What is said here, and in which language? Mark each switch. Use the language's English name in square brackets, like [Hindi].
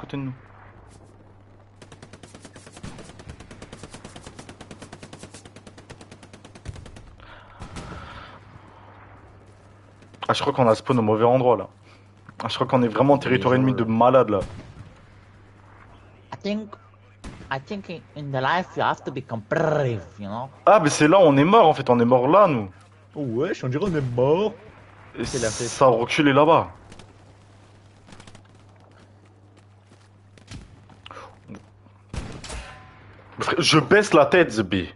[French] côté de nous. Ah, je crois qu'on a spawn au mauvais endroit là. Ah, je crois qu'on est vraiment en territoire ennemi de malade là. [English] I think in the life you have to be brave, you know? [French] Ah, mais c'est là, on est mort en fait, on est mort là nous. Oh ouais, on dirait on est mort. Et C'est la fête. ça a reculé là-bas. Frère, je baisse la tête, Zb.